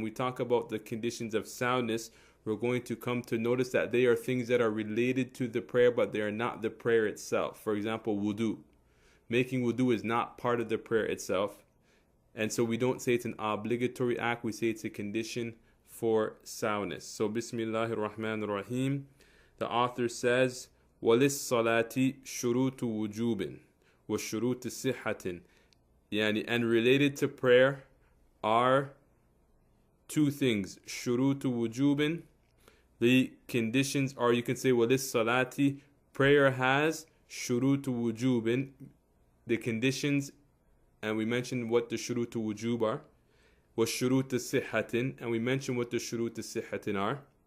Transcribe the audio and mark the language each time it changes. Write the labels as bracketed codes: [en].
[en] When we talk about the conditions of soundness, we're going to come to notice that they are things that are related to the prayer, but they are not the prayer itself. For example, wudu. Making wudu is not part of the prayer itself. And so we don't say it's an obligatory act, we say it's a condition for soundness. So Bismillahir Rahmanir Rahim. The author says, [ar] وَلِلصَّلَاةِ شُرُوتُ وُجُوبٍ وَشُرُوتُ صِحَّةٍ. [en] And related to prayer are two things. Shurutu wujubin, the conditions, or you can say وَلِلصَّلَاةِ, prayer has shurutu wujubin, the conditions. And we mentioned what the shurutu wujub are. Was shurutu sihhatin, and we mentioned what the shurutu sihhatin are.